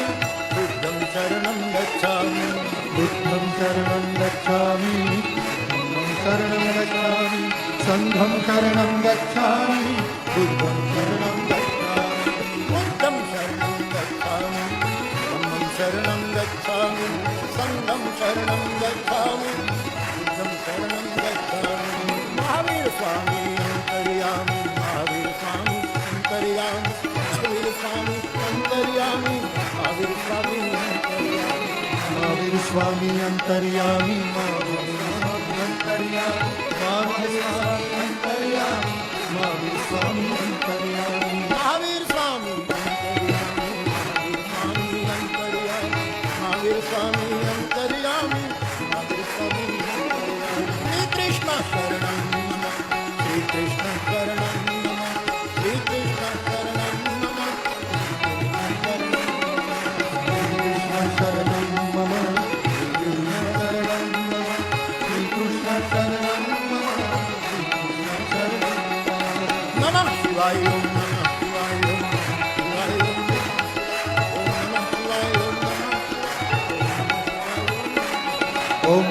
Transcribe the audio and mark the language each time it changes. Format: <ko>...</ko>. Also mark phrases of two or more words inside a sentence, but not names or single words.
<pi>बुद्धं शरणं गच्छामि, बुद्धं शरणं गच्छामि, धम्मं शरणं गच्छामि, संघं शरणं गच्छामि, बुद्धं शरणं गच्छामि, बुद्धं शरणं गच्छामि, धम्मं शरणं गच्छामि, संघं शरणं गच्छामि, बुद्धं शरणं गच्छामि।</pi> <hi>महावीर स्वामी अंतर्यामी, महावीर स्वामी अंतर्यामी, महावीर स्वामी अंतर्यामी, महावीर स्वामी अंतर्यामी, महावीर स्वामी अंतर्यामी, महावीर स्वामी अंतर्यामी, महावीर स्वामी अंतर्यामी, महावीर स्वामी अंतर्यामी, महावीर स्वामी अंतर्यामी, महावीर स्वामी अंतर्यामी, महावीर स्वामी अंतर्यामी।</hi> <sa>श्री कृष्ण शरणं, श्री कृष्ण शरणं नमः, श्री कृष्ण शरणं नमः, शरणं मम, श्री कृष्ण शरणं नमः, श्री कृष्ण शरणं नमः, श्री कृष्ण शरणं नमः शिवाय, ओम नमः शिवाय, ओम शिवाय, ओम नमः शिवाय, ओम</sa>